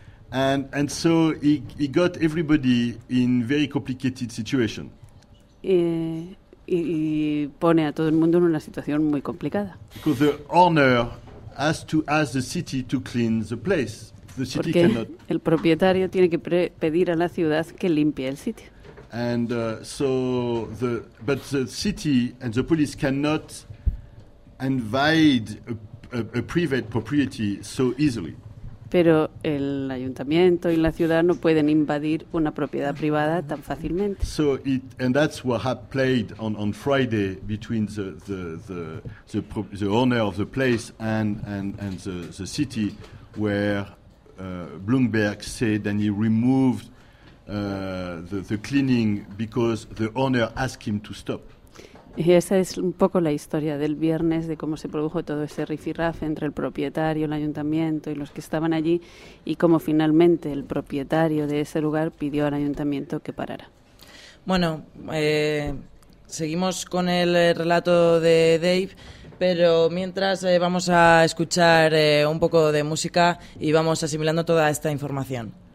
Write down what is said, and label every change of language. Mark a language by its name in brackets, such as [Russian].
[English] And so he got everybody in very complicated situation. [Spanish] Y pone a todo el mundo en una situación muy complicada. [English] Because the owner has to ask the city to clean the place. The city [Spanish] Porque [English] cannot. [Spanish] El propietario tiene que pedir a la ciudad que limpie el sitio. [English] And but the city and the police cannot invade a private property so easily. [Spanish] Pero el ayuntamiento y la ciudad no pueden invadir una propiedad privada tan fácilmente. [English] So and that's what had played on Friday between the owner of the place and the city, where Bloomberg said and he removed the cleaning because the owner asked him to stop. [Spanish] Y esa es un poco la historia del viernes, de cómo se produjo todo ese rifirrafe entre el propietario, el ayuntamiento y los que estaban allí, y cómo finalmente el propietario de ese lugar pidió al ayuntamiento que parara. Bueno, seguimos con el relato de Dave, pero mientras vamos a escuchar un poco de música y vamos asimilando toda esta información.